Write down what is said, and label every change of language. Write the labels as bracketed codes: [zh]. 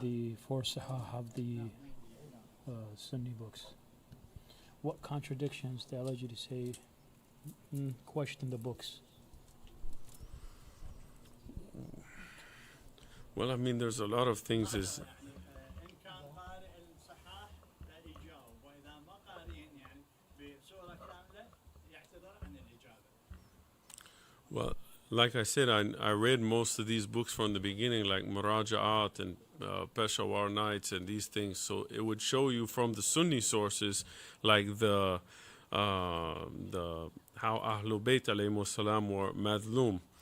[en] the 4 Sahih of the Sunni books? What contradictions that allowed you to say, question the books? Well, I mean, there's a lot of things is, [ar] إن كان قارئ الصحاح لا يجاوب، وإذا ما قارئين يعني بصورة كاملة يعتذر عن الإجابة. [en] well, like I said, I read most of these books from the beginning, like Muraja'at and Peshawar Nights and these things. So it would show you from the Sunni sources, like the how Ahlul Bayt alayhimus salam were madlum.